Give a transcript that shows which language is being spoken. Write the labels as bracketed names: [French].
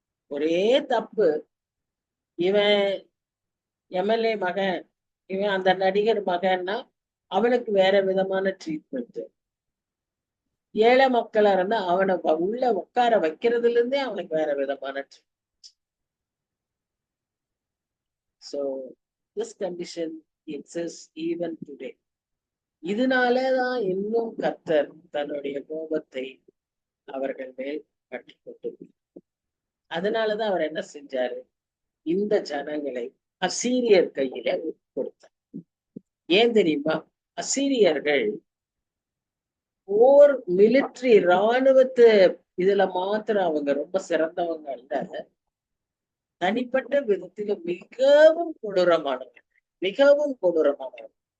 [Tamil] ஒரே தப்பு, இவன் எம்எல்ஏ மகன், இவன் அந்த நடிகர் மகன்னா அவனுக்கு வேற விதமான ட்ரீட்மெண்ட். ஏழை மக்களா இருந்தா அவனை உள்ள உட்கார வைக்கிறதுல இருந்தே அவனுக்கு வேற விதமான treatment. [English] So this condition exists even today. [Tamil] இதனாலதான் இன்னும் கர்த்தர் தன்னுடைய கோபத்தை அவர்கள் மேல் கட்டி கொண்டு, அதனாலதான் அவர் என்ன செஞ்சாரு? இந்த ஜனங்களை அசீரியர் கையில கொடுத்தார். ஏன் தெரியுமா? அசீரியர்கள் போர் மிலிட்டரி இராணுவத்து இதுல மாத்திரம் அவங்க ரொம்ப சிறந்தவங்க அல்ல, தனிப்பட்ட விதத்தில மிகவும் கொடூரமானவர்கள், மிகவும் கொடூரமானவர்கள்.